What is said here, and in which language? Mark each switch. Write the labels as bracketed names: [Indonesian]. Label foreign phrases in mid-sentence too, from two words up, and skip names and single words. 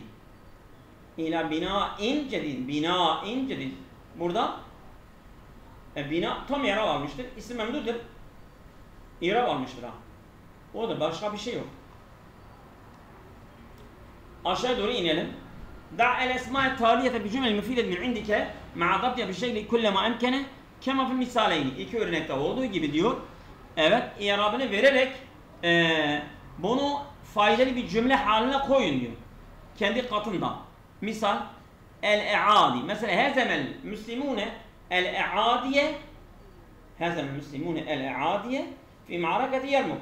[Arabic] إلى بناء جديد. بناء جديد. [Turkish] Burada bina tam irab almıştır. İsim memdudur. İrab almıştır ha. Odur. Başka bir şey yok. Aşağı doğru inelim. [Arabic] دع الأسماء التالية بجمل مفيدة من عندك مع ضبطها بالشكل كلما أمكنه كما في المثالين. [Turkish] İki örnekte olduğu gibi diyor. Evet, i'rabını vererek bunu faydalı bir cümle haline koyun diyor. Kendi katında. Misal el-i'adi. [Arabic] Mesela هزم المسلمون الأعادي هزم المسلمون الأعادي في معركة اليرموك.